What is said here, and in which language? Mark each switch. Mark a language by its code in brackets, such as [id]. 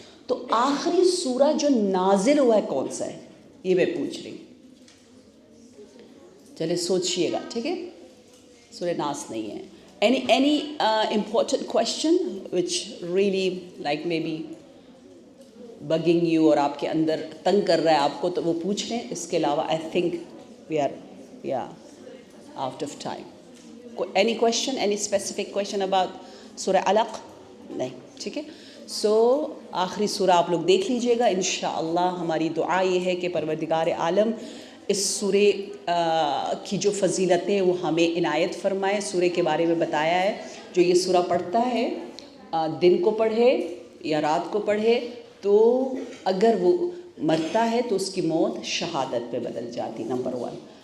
[ur] تو آخری سورہ جو نازل ہوا ہے کون سا ہے، یہ میں پوچھ رہی ہوں. چلے سوچئے گا، ٹھیک ہے. سورہ ناس نہیں ہے. [en] any important question which really like maybe bugging you [ur] اور آپ کے اندر تنگ کر رہا ہے آپ کو، تو وہ پوچھ لیں. اس کے علاوہ [en] I think we are out of time. any question, any specific question about سورہ علق؟ [ur] نہیں، ٹھیک ہے. سو آخری سورہ آپ لوگ دیکھ لیجئے گا انشاءاللہ. ہماری دعا یہ ہے کہ پروردگار عالم اس سورے کی جو فضیلتیں وہ ہمیں عنایت فرمائے. سورے کے بارے میں بتایا ہے جو یہ سورہ پڑھتا ہے دن کو پڑھے یا رات کو پڑھے تو اگر وہ مرتا ہے تو اس کی موت شہادت پہ بدل جاتی، نمبر 1.